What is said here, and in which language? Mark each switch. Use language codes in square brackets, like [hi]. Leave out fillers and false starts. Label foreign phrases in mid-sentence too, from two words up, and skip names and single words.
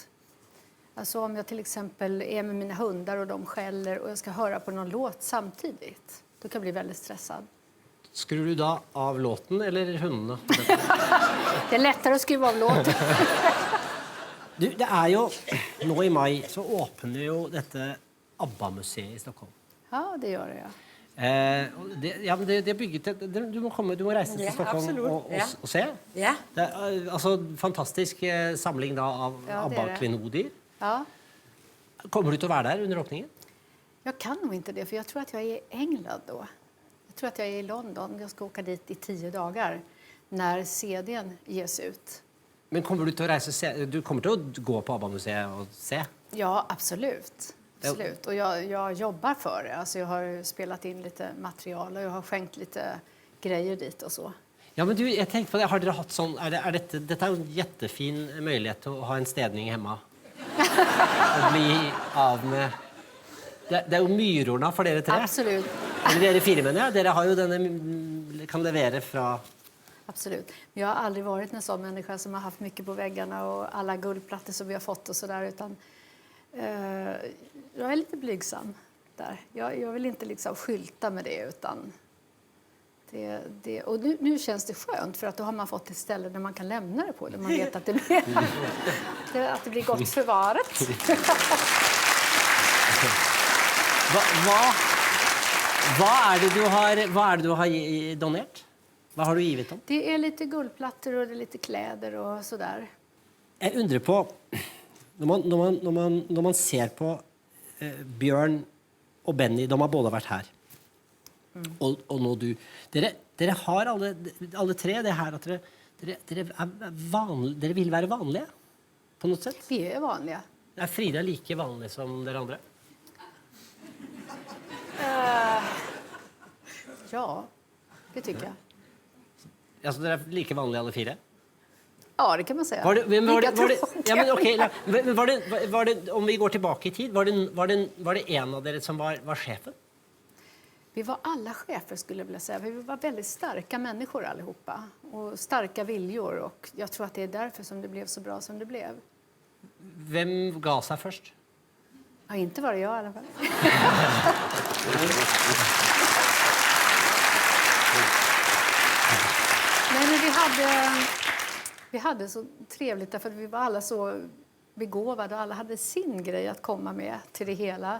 [sv] Alltså om jag till exempel är med mina hundar och de skäller och jag ska höra på någon låt samtidigt. Då kan jag bli väldigt stressad. [no] Skrur du da av låten eller hundene? [sv] Det är lättare att skruva av låten. [no] Du, det er jo, nå i mai så åpner jo dette ABBA-museet i Stockholm. [sv] Ja, det gör det, ja. [no] Men det er bygget du må reise til [sv] Ja, [no] Stockholm [sv] absolutt. Ja. [no] og se. [sv] Ja. [no] Det er altså fantastisk samling da av [sv] Ja, det är det. [no] ABBA-klenodier. [sv] Ja. [no] Kommer du til å være der under åpningen? [sv] Jag kan nog inte det, för jag tror att jag är i England då. Jag tror att jag är i London. Jag ska åka dit i 10 dagar när CD:n ges ut. [no] Men kommer du til å reise du kommer til å gå på ABBA-museet og se? [sv] Ja, absolut. Absolut. Och jag jobbar för det. Alltså jag har spelat in lite material och jag har skänkt lite grejer dit och så. Ja, [no] men du, jeg tenkte på det. Har dere hatt sånn dette er jo en jättefin mulighet til å ha en stedning hjemme. Og bli av med det er jo myrorna for dere tre. [sv] Absolut. [no] Eller dere 4 mener jeg. Dere har jo denne kan levere fra [sv] Absolut. Men jag har aldrig varit en sån människa som har haft mycket på väggarna och alla guldplattor som vi har fått och så där, utan jag är lite blygsam där. Jag vill inte liksom skylta med det, utan och nu känns det skönt, för att då har man fått ett ställe där man kan lämna det på, där man vet att det blir gott förvarat. [no] Hva er det du har donert? Hva har du givet dem? [sv] Det är lite guldplattor och det är lite kläder og så där. [no] Jeg undrer på når man ser på Bjørn og Benny, de har både vært her. Og nå du. Dere har alle tre det her at dere vil være vanlige på noe sett. [sv] Vi är vanliga. [no] Er Frida like vanlig som dere andre? [sv] Ja, det tycker jag. [no] Altså, dere er like vanlige alle 4? [sv] Ja, det kan man säga. [no] Var det, om vi går tilbake i tid, var det en av dere som var sjefen? [sv] Vi var alla chefer, skulle jag vilja säga. Vi var väldigt starka människor allihopa. Och starka viljor. Och jag tror att det är därför som det blev så bra som det blev. [no] Hvem ga seg først? [sv] Ja, inte var det jag i alla fall. Nej, men vi hade så trevligt därför att vi var alla så begåvade och alla hade sin grej att komma med till det hela.